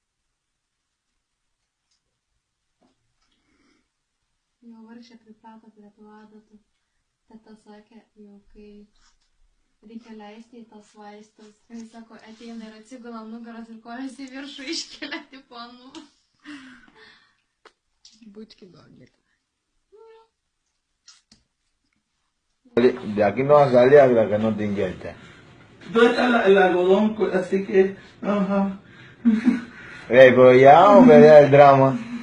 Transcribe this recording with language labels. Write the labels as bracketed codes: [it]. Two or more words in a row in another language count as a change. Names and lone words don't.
[lt] Jau vargšė priprato prie tų adatų. Teta sakė, jau kai reikia leisti į tas vaistus. Jis sako, ateina ir atsigula nugaras ir kojas į viršų iškelia tipo anu. [ru] Будьки добры. [es] De aquí no sale hasta que no te inyectes. ¿Dónde está el algodón? Así que... Ajá. Pero ya, hombre, ya el drama.